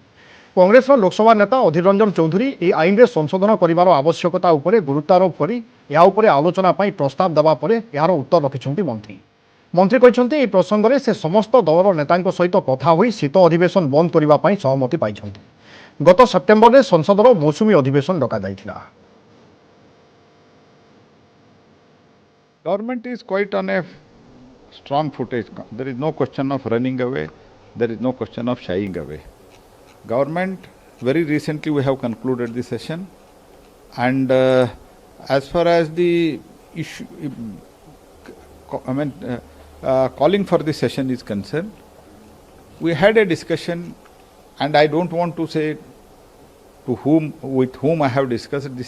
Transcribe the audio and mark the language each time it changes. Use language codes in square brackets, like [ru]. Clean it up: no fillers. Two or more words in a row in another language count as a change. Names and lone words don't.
[or] କଂଗ୍ରେସ ଲୋକସଭା ନେତା ଅଧୀର ରଞ୍ଜନ ଚୌଧୁରୀ ଏ ଆଇନ ରେ ସଂଶୋଧନ କରିବାର ଆବଶ୍ୟକତା ଉପରେ ଗୁରୁତ୍ୱାରୋପ କରି ଏହା ଉପରେ ଆଲୋଚନା ପାଇଁ ପ୍ରସ୍ତାବ ଦେବା ପରେ ଏହାର ଉତ୍ତର ରଖିଛନ୍ତି ମନ୍ତ୍ରୀ। ମନ୍ତ୍ରୀ କହିଛନ୍ତି ଏ ପ୍ରସଙ୍ଗ ରେ ସେ ସମସ୍ତ ଦଳର ନେତାଙ୍କ ସହିତ କଥା ହୋଇ ଶୀତ ଅଧିବେଶନ ବନ୍ଦ କରିବା ପାଇଁ ସହମତି ପାଇଛନ୍ତି। ଗତ ସେପ୍ଟେମ୍ବର ରେ ସଂସଦର ମୌସୁମୀ ଅଧିବେଶନ ଡକା ଯାଇଥିଲା। [en] Government is quite on a strong footage. There is no question of running away. There is no question of shying away. Government, very recently we have concluded the session, and as far as the issue, calling for the session is concerned, we had a discussion, and I don't want to say with whom I have discussed.